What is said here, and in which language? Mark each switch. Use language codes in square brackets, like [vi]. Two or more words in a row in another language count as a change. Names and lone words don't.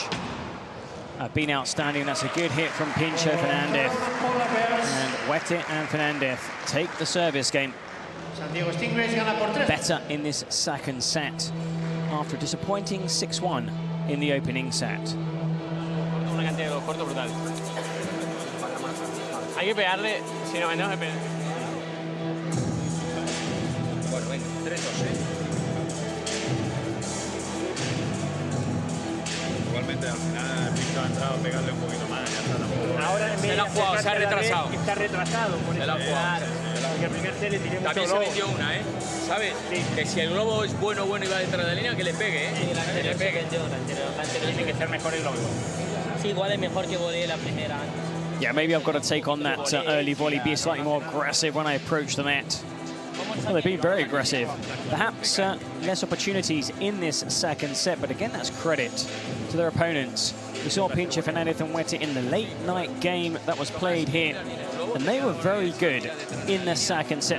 [en] Been outstanding. That's a good hit from Pincho, Fernández. And Huete and Fernández take the service game. [es] San Diego Stingrays gana por 3. [en] Better in this second set after a disappointing 6-1 in the opening set. [es] Una cantidad de dos cortos brutal. Hay que pegarle, si no, no se pega. Bueno, venga, 3-2, Igualmente, al final, Pincho ha entrado a pegarle un poquito más. Ya está, tampoco. Ahora en vez Se la ha jugado, se ha retrasado. Está retrasado. Por Se eso. la ha jugado. Porque el primer set le tiré mucho También se globo. metió una, ¿Sabes? Sí. Que si el globo es bueno y va detrás de la línea, que le pegue, Sí, la Que anterior le se pegue. vendió, la anterior Tiene que ser mejor el globo. sí, igual es mejor que volé la primera antes. [en] Yeah, maybe I've got to take on that early volley, be slightly more aggressive when I approach the net. Well, they've been very aggressive. Perhaps less opportunities in this second set, but again, that's credit to their opponents. We saw Pincho, Fernández and Huete in the late night game that was played here And they were very good in the second set.